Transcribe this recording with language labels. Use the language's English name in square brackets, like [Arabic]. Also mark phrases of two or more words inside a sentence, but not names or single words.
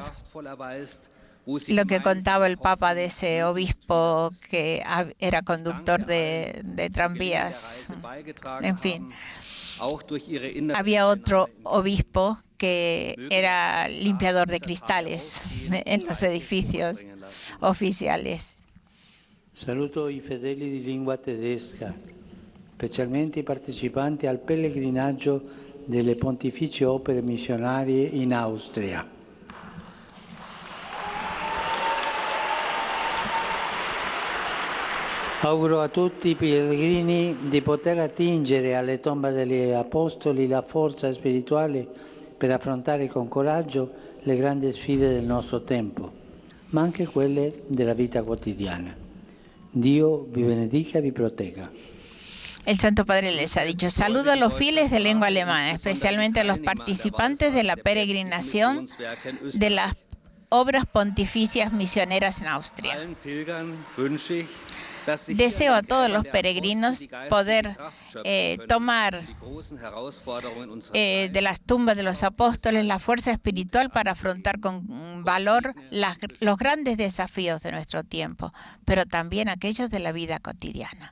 [Spanish] Lo que contaba el Papa de ese obispo que era conductor de tranvías, en fin. había otro obispo que era limpiador de cristales en los edificios oficiales. [Italian] Saluto i fedeli di lingua tedesca, specialmente i partecipanti al pellegrinaggio delle pontificie opere missionarie in Austria. Auguro a tutti i pellegrini di poter attingere alle tombe degli apostoli la forza spirituale per affrontare con coraggio le grandi sfide del nostro tempo, ma anche quelle della vita quotidiana. Dio vi benedica y vi proteja. [Spanish] El Santo Padre les ha dicho: saludo a los fieles de lengua alemana, especialmente a los participantes de la peregrinación de las obras pontificias misioneras en Austria. Deseo a todos los peregrinos poder tomar de las tumbas de los apóstoles la fuerza espiritual para afrontar con valor los grandes desafíos de nuestro tiempo, pero también aquellos de la vida cotidiana.